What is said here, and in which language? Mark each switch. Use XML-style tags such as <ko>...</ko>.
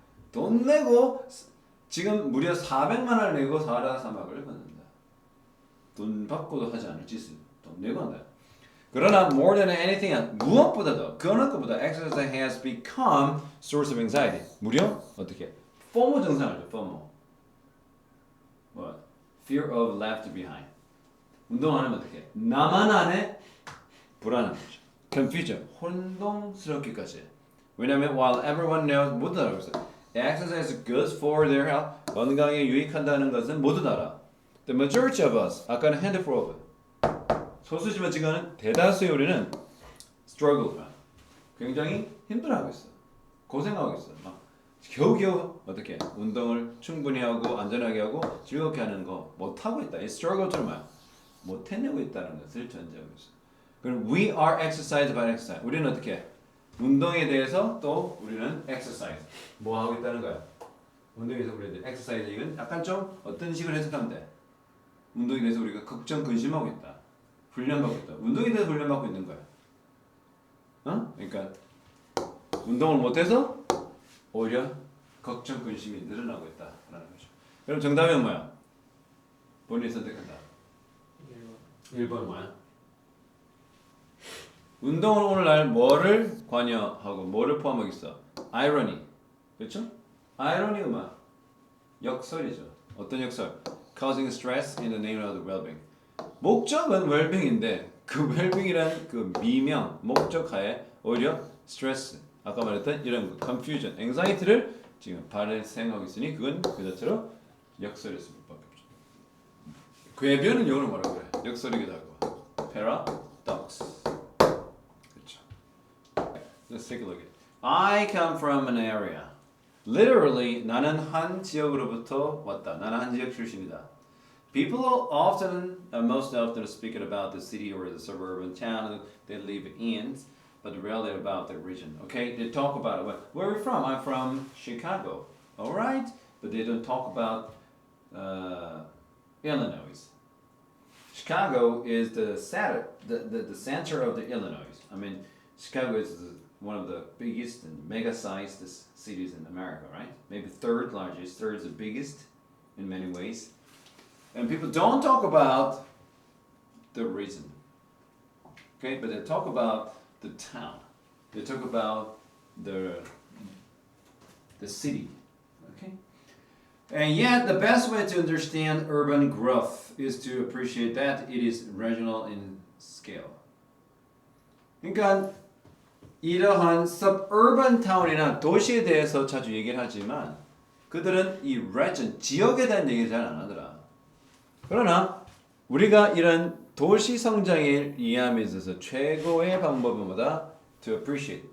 <ko>돈 내고 지금 무려 400만 원을 내고 사하라 사막을 걷는다. 돈 받고도 하지 않을 짓을 돈 내고 한다.</ko> <en>그러나 more than anything else,</en> <ko>무엇보다도 그 어느 것보다</ko> <en>exercise has become source of anxiety.</en> <ko>무려 어떻게?</ko> <en>FOMO</en> <ko>증상 알죠?</ko> <en>FOMO. Fear of left behind.</en> <ko>운동하면 어떻게? 나만 안에 불안한 거죠. confusion, 혼동스럽기까지. 왜냐면</ko> <en>while everyone knows</en> <ko>모두 다 알고 있어요.</ko> <en>Exercise is good for their health.</en> <ko>건강에 유익한다는 것은 모두 다 알아.</ko> <en>The majority of us,</en> <ko>아까는 handful of, 소수지만 지금은 대다수의 우리는 struggle, 굉장히 힘들어하고 있어. 고생하고 있어. 막 겨우겨우 어떻게 운동을 충분히 하고 안전하게 하고 즐겁게 하는 거 못하고 있다. 이 struggle 좀 못 해내고 있다는 것을 전제하고 있어.</ko> <en>그럼 we are exercise by exercise.</en> <ko>우리는 어떻게 운동에 대해서 또 우리는 exercise 뭐 하고 있다는 거야. 운동에 대해서 우리는 exercise 이건 약간 좀 어떤 식으로 해석하면 돼. 운동에 대해서 우리가 걱정 근심하고 있다. 훈련받고 있다. 운동에 대해서 훈련받고 있는 거야. 그러니까 운동을 못해서 오히려 걱정 근심이 늘어나고 있다라는 거죠. 그럼 정답은 뭐야? 본인이 선택한다. 1번 뭐야? 운동은 오늘날 뭐를 관여하고 뭐를 포함하겠어? irony. 그렇죠? irony가 뭐야? 역설이죠. 어떤 역설?</ko> <en>causing stress in the name of the well-being.</en> <ko>목적은 well-being인데 그 well-being이란 그 미명, 목적하에 오히려 스트레스, 아까 말했던 이런 거, confusion, anxiety를 지금 발생하고 있으니 그건 그 자체로 역설일 수밖에 없죠. 궤변은 영어로 뭐라고 그래? 역설이기도 하고.</ko> <en>paradox. 그렇죠. Let's take a look at it. I come from an area. Literally, 나는 한 지역으로부터 왔다. 나는 한 지역 출신이다. People often, most often speak about the city or the suburban town they live in, but rarely about the region. Okay, they talk about it. Where are you from? I'm from Chicago. All right, but they don't talk about Illinois. Chicago is the center of the Illinois. I mean, Chicago is one of the biggest and mega-sized cities in America, right? Maybe third largest, third is the biggest in many ways. And people don't talk about the reason, okay? But they talk about the town. They talk about the city, okay? And yet, the best way to understand urban growth is to appreciate that it is regional in scale.</en> <ko>그러니까 이러한 suburban town이나 도시에 대해서 자주 얘기를 하지만 그들은 이 region, 지역에 대한 얘기를 잘 안 하더라. 그러나 우리가 이런 도시 성장을 이해함에 있어서 최고의 방법은 뭐다?</ko> <en>To appreciate.</en>